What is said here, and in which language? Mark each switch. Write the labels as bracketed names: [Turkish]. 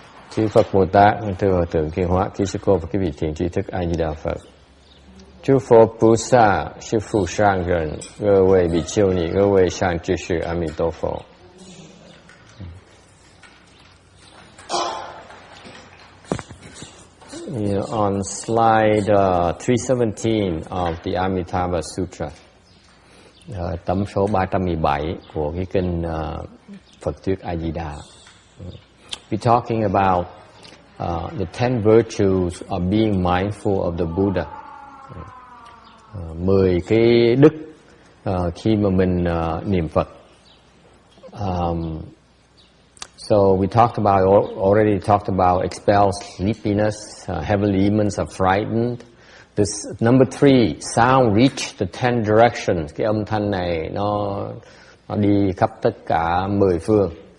[Vietnamese] Chư Phật Bồ Tát, thưa Hòa Thượng Kiên Hóa, quý sư cô và quý vị thiện tri thức A Di Đà Phật. Chư Phật Bồ Sát, sư phụ sang [Chinese] 人,各位比丘尼，各位善知识，阿弥陀佛。 [English] On slide 317 of the Amitabha Sutra, [Vietnamese] tấm số 317 của cái kinh Phật thuyết A Di Đà. [English] We're talking about the 10 virtues of being mindful of the Buddha. [Vietnamese] 10 cái đức khi mà mình niệm Phật. [English] So we already talked about expel sleepiness, heavenly demons are frightened. This number 3, sound reach the 10 directions. [Vietnamese] Cái âm thanh này nó đi khắp tất cả 10 phương.